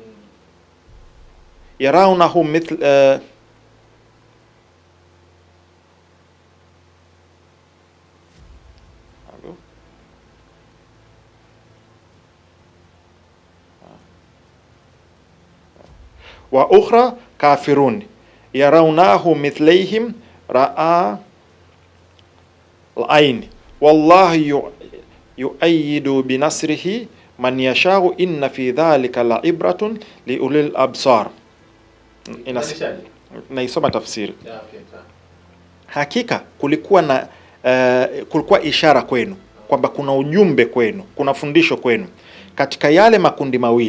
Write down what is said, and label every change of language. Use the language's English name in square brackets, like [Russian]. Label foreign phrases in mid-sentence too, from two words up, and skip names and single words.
[Arabic] يرونهم مثل وأخرى كافرة يرونه مثليهم رأي العين والله يؤيد بنصره من يشاء إن في ذلك لعبرة لأولي الأبصار. [Swahili] Naisoma tafsiri. Hakika kulikuwa ishara kwenu kwamba kuna ujumbe kwenu, kuna fundisho kwenu katika yale makundi mawili.